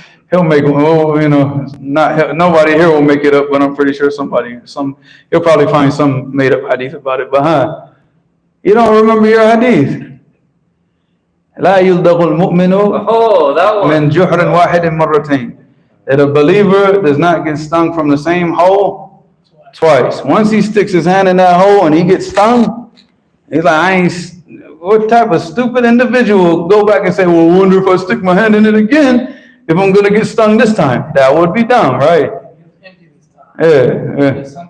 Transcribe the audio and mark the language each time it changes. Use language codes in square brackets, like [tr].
[en] He'll make nobody here will make it up, but I'm pretty sure he'll probably find some made up hadith about it. But you don't remember your hadith? [ar] لا يلدغ المؤمن من جحر واحد مرتين. [en] That a believer does not get stung from the same hole twice. Once he sticks his hand in that hole and he gets stung, he's like, what type of stupid individual go back and say, well, I wonder if I stick my hand in it again, if I'm going to get stung this time? That would be dumb, right? Yeah.